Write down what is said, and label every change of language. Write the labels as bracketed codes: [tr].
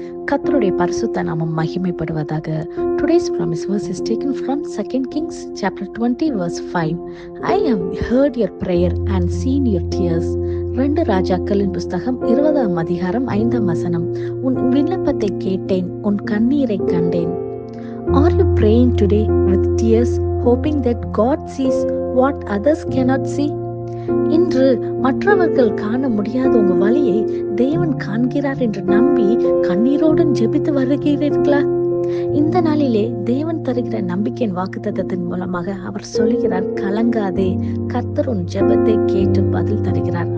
[ta] கர்த்தருடைய பரிசுத்த நாமம் மகிமைப்படுவதாக. [en] Today's promise verse is taken from 2 Kings chapter 20 verse 5. I have heard your prayer and seen your tears. [ta] 2 ராஜாக்களின் புஸ்தகம் 20ஆம் அதிகாரம் 5ஆம் வசனம். உன் விண்ணப்பத்தை கேட்டேன், உன் கண்ணீரை கண்டேன். [en] Are you praying today with tears, hoping that God sees what others cannot see? [ta] இன்று மற்றவர்கள் காண முடியாத உங்க வழியை தேவன் காண்கிறார் என்று நம்பி கண்ணீரோடு ஜெபித்து வருகிறீர்களா? இந்த நாளிலே தேவன் தருகிற நம்பிக்கையின் வாக்குத்தத்தத்தின் மூலமாக அவர் சொல்லுகிறார், கலங்காதே, கர்த்தர் உன் ஜெபத்தை கேட்டு பதில் தருகிறார்.